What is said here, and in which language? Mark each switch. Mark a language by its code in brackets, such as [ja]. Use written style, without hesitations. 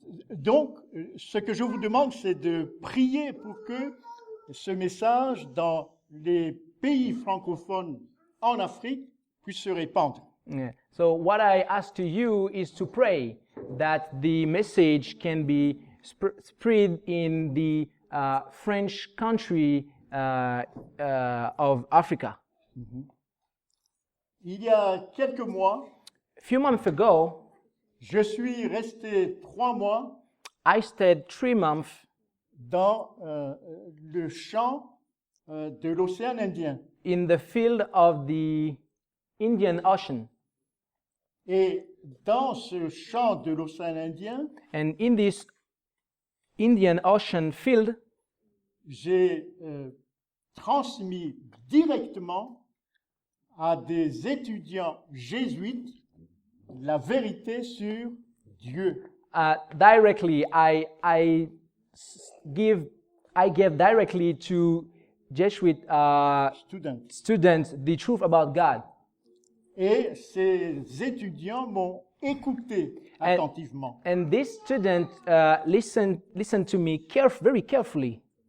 [fr] Donc, ce que je vous demande, c'est de prier pour que ce message dans les pays francophones en Afrique puisse se répandre. Yeah. [en] So what I ask to you is to pray that the message can be spread in the French country of Africa. [fr] Il y a quelques mois, [en] A few months ago, [fr] je suis resté 3 mois [en] I stayed 3 months [fr] dans le champ de l'océan Indien. [en] in the field of the Indian Ocean. [fr] Et dans ce champ de l'océan Indien, [en] And in this Indian Ocean field, [fr] j'ai transmis directement à des étudiants jésuites la vérité sur Dieu. [en] directly I gave directly to Jesuit students the truth about God. [fr] Et ces étudiants m'ont écouté attentivement. [en] And this student listened to me very carefully.